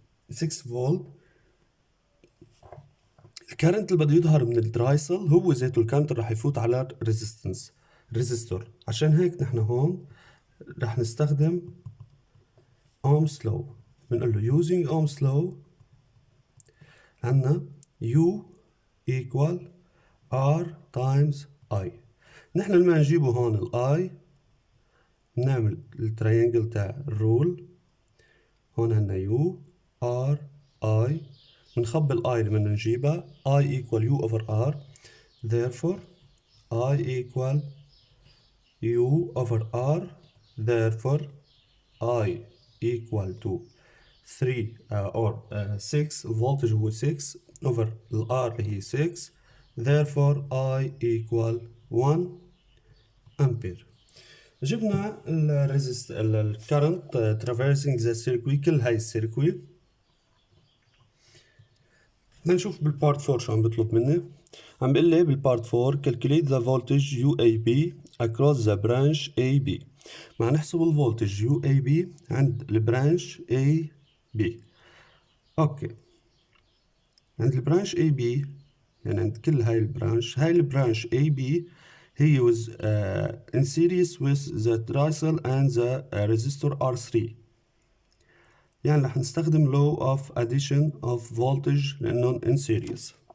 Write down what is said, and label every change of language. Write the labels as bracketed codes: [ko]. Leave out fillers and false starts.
[ar] 6 فولت. الكرنت اللي بده يظهر من الدرايسل هو ذاته الكرنت اللي راح يفوت على ريزيستور. عشان هيك نحن هون راح نستخدم Ohm's law. بنقول له [en] using Ohm's law [ar] عنا [en] U equal R times I. [ar] نحن لما نجيبه هون ال I نعمل التريانجل تاع الرول. هون عنا U R I بنخبي ال I لما نجيبها [en] I equal U over R. Therefore I equal U over R. Therefore I equal to 3 or 6. [ar] الفولتج هو 6 over ال R اللي هي 6. [en] Therefore I equal 1 ampere. [ar] جبنا ال [en] current traversing the circuit. [ar] كل هاي السيركوي. بدنا نشوف بالبارت 4 شو عم بيطلب مني. عم بيقول لي بالبارت 4 [en] calculate the voltage UAB across the branch AB. [ar] مع نحسب الفولتج UAB عند البرانش AB. اوكي، عند البرانش AB يعني عند كل هاي البرانش AB هي [en] was in series with the tristle [ar] and the resistor R3. يعني رح نستخدم [en] law of addition of voltage [ar] لأنهم [en] in series.